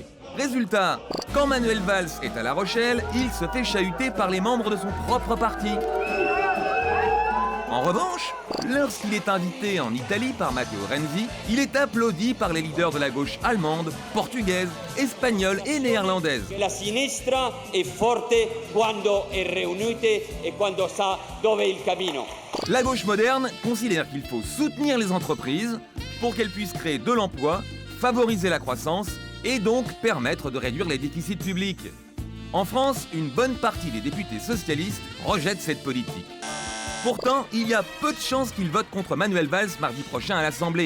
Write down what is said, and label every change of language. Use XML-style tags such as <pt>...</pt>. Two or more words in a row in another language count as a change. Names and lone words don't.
<fr>Résultat, quand Manuel Valls est à La Rochelle, il se fait chahuter par les membres de son propre parti. En revanche, lorsqu'il est invité en Italie par Matteo Renzi, il est applaudi par les leaders de la gauche allemande, portugaise, espagnole et néerlandaise.</fr> <it>La sinistra è forte quando è riunite e quando sa dove è il cammino.</it> <fr>La gauche moderne considère qu'il faut soutenir les entreprises pour qu'elles puissent créer de l'emploi, favoriser la croissance et donc permettre de réduire les déficits publics. En France, une bonne partie des députés socialistes rejettent cette politique. Pourtant, il y a peu de chances qu'ils votent contre Manuel Valls mardi prochain à l'Assemblée.</fr>